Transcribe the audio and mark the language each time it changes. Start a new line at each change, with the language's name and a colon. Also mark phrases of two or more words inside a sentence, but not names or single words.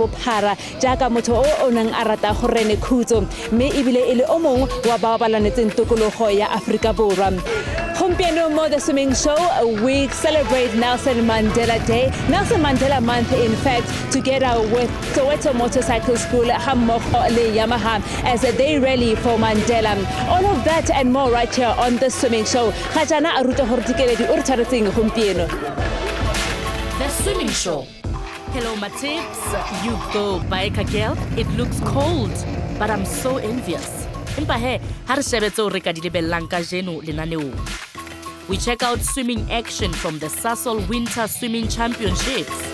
Tswana: bophara jaaka motho o nang a rata go rene khutso mme ebile e le o mongwe wa ba balanetseng tokologo ya Afrika Borwa. Gompieno mo
English: The Swimming Show, we celebrate Nelson Mandela Day, Nelson Mandela Month in fact, together with Soweto Motorcycle School
Tswana: hammogo le
English: Yamaha as they rally for Mandela. All of that and more right here on The Swimming Show.
Tswana: Ga jana a ruta gore dikeledi o re tshwaretseng gompieno.
English: The Swimming Show. Hello, my tips. You go, biker girl. It looks cold, but I'm so envious. We check out swimming action from the SASOL Winter Swimming Championships.